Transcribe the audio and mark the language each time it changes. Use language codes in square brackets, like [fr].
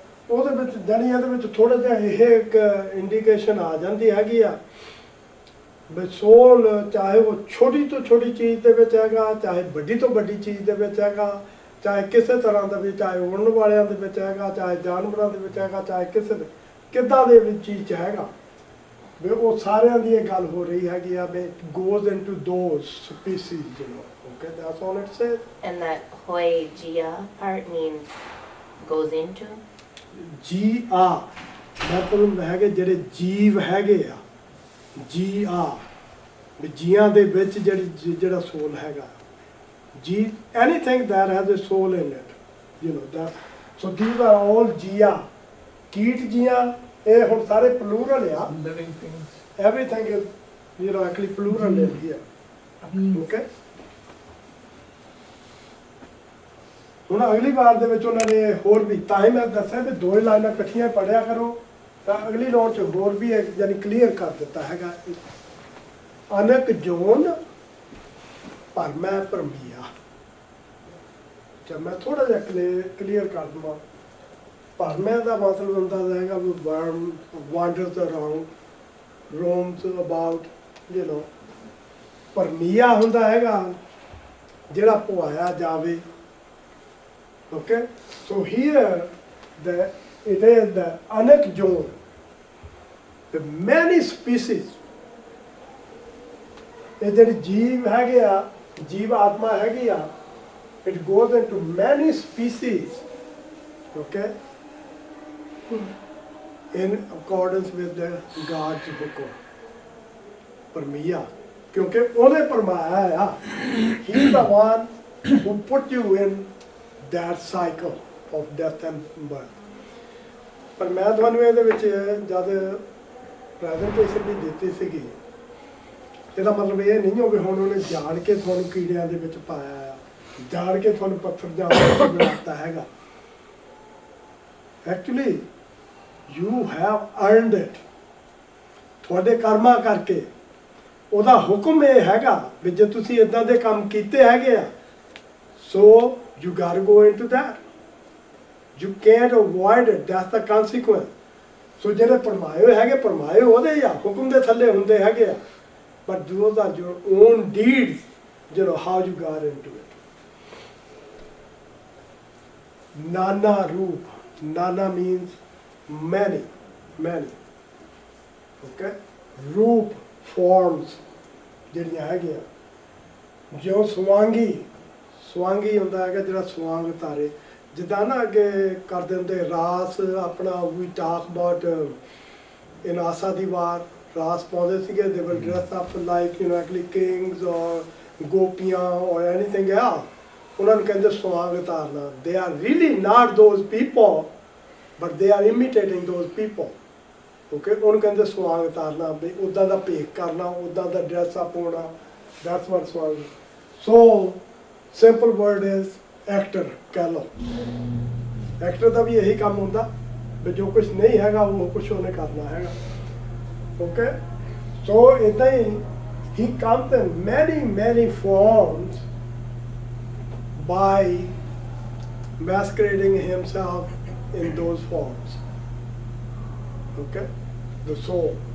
[pa] ਉਹਦੇ ਵਿੱਚ ਜਾਣੀ ਇਹਦੇ ਵਿੱਚ ਥੋੜਾ ਜਿਹਾ ਇਹ ਇੱਕ ਇੰਡੀਕੇਸ਼ਨ ਆ ਜਾਂਦੀ ਹੈਗੀ ਆ ਵੀ ਸੋਲ ਚਾਹੇ ਉਹ ਛੋਟੀ ਤੋਂ ਛੋਟੀ ਚੀਜ਼ ਦੇ ਵਿੱਚ ਹੈਗਾ, ਚਾਹੇ ਵੱਡੀ ਤੋਂ ਵੱਡੀ ਚੀਜ਼ ਦੇ ਵਿੱਚ ਹੈਗਾ, ਚਾਹੇ ਕਿਸੇ ਤਰ੍ਹਾਂ ਦਾ ਵੀ, ਚਾਹੇ ਉੜਨ ਵਾਲਿਆਂ ਦੇ ਵਿੱਚ ਹੈਗਾ, ਚਾਹੇ ਜਾਨਵਰਾਂ ਦੇ ਵਿੱਚ ਹੈਗਾ, ਚਾਹੇ ਕਿਸੇ ਦੇ ਕਿੱਦਾਂ ਦੇ ਵਿੱਚ ਚੀਜ਼ 'ਚ ਹੈਗਾ, ਵੀ ਉਹ ਸਾਰਿਆਂ ਦੀ ਇਹ ਗੱਲ ਹੋ ਰਹੀ ਹੈਗੀ ਆ ਵੀ [en] goes into those species, you know. Okay, that's all it says. and that hoi jia part means goes into? [pa] ਜੀ ਆ ਮਤਲਬ ਹੈਗੇ ਜਿਹੜੇ ਜੀਵ ਹੈਗੇ ਆ, ਜੀ ਆ ਵੀ ਜੀਆਂ ਦੇ ਵਿੱਚ ਜਿਹੜਾ ਸੋਲ ਹੈਗਾ, ਜੀ [en] anything that has a soul in it, you know that, so these are all [pa] ਜੀਆ, ਕੀਟ ਜੀਆਂ, ਇਹ ਹੁਣ ਸਾਰੇ ਪਲੂਰਲ ਆ, [en] living things. everything is, you know, actually plural in here. Okay? [pa] ਹੁਣ ਅਗਲੀ ਵਾਰ ਦੇ ਵਿੱਚ ਉਹਨਾਂ ਨੇ ਹੋਰ ਵੀ, ਤਾਂ ਹੀ ਮੈਂ ਦੱਸਿਆ ਵੀ ਦੋ ਹੀ ਲਾਈਨਾਂ ਇਕੱਠੀਆਂ ਪੜ੍ਹਿਆ ਕਰੋ, ਤਾਂ ਅਗਲੀ ਲਾਈਨ 'ਚ ਹੋਰ ਵੀ ਯਾਨੀ ਕਲੀਅਰ ਕਰ ਦਿੱਤਾ ਹੈਗਾ, ਅਨਕ ਜੋਨ ਭਰਮੈ ਭਰਮੀਆ। ਜਦ ਮੈਂ ਥੋੜਾ ਜਿਹਾ ਕਲੀਅਰ ਕਰ ਦਵਾਂ, ਭਰਮੈ ਦਾ ਮਤਲਬ ਹੁੰਦਾ ਹੈਗਾ ਵੀ [en] Wanders around, roams about, you know. [pa] ਭਰਮੀਆ ਹੁੰਦਾ ਹੈਗਾ ਜਿਹੜਾ ਪੁਆਇਆ ਜਾਵੇ। [en] Okay, so here it is the anak zone, the many species, [pa] ਇਹ ਜਿਹੜੀ ਜੀਵ ਹੈਗੇ ਆ, ਜੀਵ ਆਤਮਾ ਹੈਗੀ ਆ, [en] it goes into many species, okay, in accordance with the God's hukum. [pa] ਪਰਮੀਆ, ਕਿਉਂਕਿ ਉਹਨੇ ਪਰਮਾਇਆ ਆ, [en] he is the one who put you in that cycle of death and birth. [pa] ਪਰ ਮੈਂ ਤੁਹਾਨੂੰ ਇਹਦੇ ਵਿੱਚ ਜਦ ਪ੍ਰੈਜੈਂਟੇਸ਼ਨ ਵੀ ਦਿੱਤੀ ਸੀਗੀ, ਇਹਦਾ ਮਤਲਬ ਇਹ ਨਹੀਂ ਹੋ ਵੀ ਹੁਣ ਉਹਨੇ ਜਾਣ ਕੇ ਤੁਹਾਨੂੰ ਕੀੜਿਆਂ ਦੇ ਵਿੱਚ ਪਾਇਆ ਆ, ਜਾਣ ਕੇ ਤੁਹਾਨੂੰ ਪੱਥਰ ਜਾਂ ਬਣਾਤਾ ਹੈਗਾ। [en] actually you have earned it, [pa] ਤੁਹਾਡੇ ਕਰਮਾਂ ਕਰਕੇ। ਉਹਦਾ ਹੁਕਮ ਇਹ ਹੈਗਾ ਵੀ ਜੇ ਤੁਸੀਂ ਇਦਾਂ ਦੇ ਕੰਮ ਕੀਤੇ ਹੈਗੇ ਆ, [en] So you got go into that. You can't avoid it, that's the consequence. So [pa] ਜਿਹੜੇ ਪਰਮਾਏ ਹੋਏ ਹੈਗੇ, ਪਰਮਾਏ ਉਹਦੇ ਆ, ਹੁਕਮ ਦੇ ਥੱਲੇ ਹੁੰਦੇ ਹੈਗੇ ਆ, [en] but those are your own deeds, you know, how you got into it. Nana roop, nana means many, many, okay? [pa] Roop, forms ਜਿਹੜੀਆਂ ਹੈਗੀਆਂ, ਜੋ ਸਵਾਂਗੀ, ਸਵਾਂਗੀ ਹੁੰਦਾ ਹੈਗਾ ਜਿਹੜਾ ਸਵਾਂਗ ਤਾਰੇ, ਜਿੱਦਾਂ ਨਾ ਅੱਗੇ ਕਰ ਦਿੰਦੇ ਰਾਸ ਆਪਣਾ, [en] we talk about in [pa] ਆਸਾ ਦੀ ਵਾਰ ਰਾਸ ਪਾਉਂਦੇ ਸੀਗੇ, [en] they will dress up like you know actually kings or [pa] ਗੋਪੀਆਂ ਔਰ ਐਨੀਥਿੰਗ ਆ, ਉਹਨਾਂ ਨੂੰ ਕਹਿੰਦੇ ਸਵਾਂਗ ਤਾਰਨਾ। [en] They are really not those people, but they are imitating those people, okay. [pa] ਉਹਨੂੰ ਕਹਿੰਦੇ ਸਵਾਂਗ ਤਾਰਨਾ, ਵੀ ਉੱਦਾਂ ਦਾ ਭੇਖ ਕਰਨਾ, ਉੱਦਾਂ ਦਾ ਡਰੈਸ ਅਪ ਹੋਣਾ, [en] that's what [pa] ਸਵਾਂਗ। [en] so simple word is actor [pa] ਕਹਿ ਲਓ। ਐਕਟਰ ਦਾ ਵੀ ਇਹੀ ਕੰਮ ਹੁੰਦਾ ਵੀ ਜੋ ਕੁਛ ਨਹੀਂ ਹੈਗਾ ਉਹ ਕੁਛ ਉਹਨੇ ਕਰਨਾ ਹੈਗਾ, ਓਕੇ। ਸੋ ਇੱਦਾਂ ਹੀ [en] he comes in many many forms by masquerading himself in those forms, okay, the soul।